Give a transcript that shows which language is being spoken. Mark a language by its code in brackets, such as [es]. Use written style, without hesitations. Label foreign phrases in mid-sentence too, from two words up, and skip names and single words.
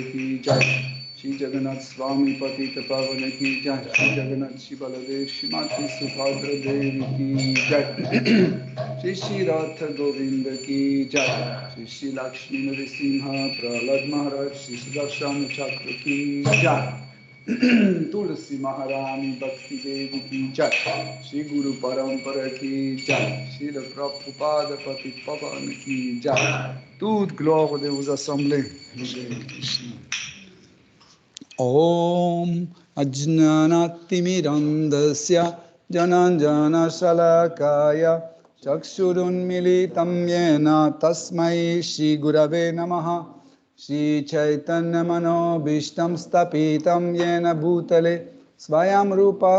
[hi] की जय श्री जगन्नाथ स्वामी पतित पावन की जय श्री जगन्नाथ श्री बलदेव श्रीमती सुभद्रा देवी की जय श्री श्री राधा गोविन्द की जय श्री श्री लक्ष्मी नरसिंह प्रह्लाद महाराज श्री सुदर्शन चक्र की जय तुलसी महारानी भक्ति देवी की जय श्री गुरु परम्परा की जय श्री प्रभुपाद पति पावन की जय [fr] Toute gloire de vos assemblées. [sa] ॐ अज्ञानतिमिरान्धस्य ज्ञानाञ्जन शलाकया चक्षुरुन्मीलितं येन तस्मै श्री गुरवे नमः श्री चैतन्य मनोभीष्टं स्थापितं येन भूतले स्वयं रूप